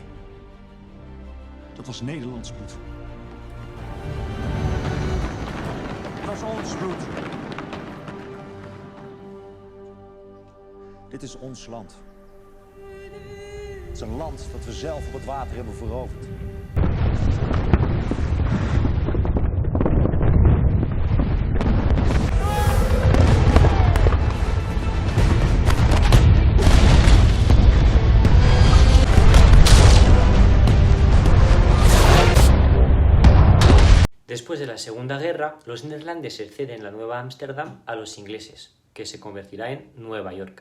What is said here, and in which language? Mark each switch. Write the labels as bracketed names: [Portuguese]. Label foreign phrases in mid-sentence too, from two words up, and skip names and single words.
[Dutch] Dat was Nederlands bloed. Dat was ons bloed. Dit is ons land. Het is een land dat we zelf op het water hebben veroverd. [Spanish] Después de la Segunda Guerra, los neerlandeses ceden la Nueva Ámsterdam a los ingleses, que se convertirá en Nueva York.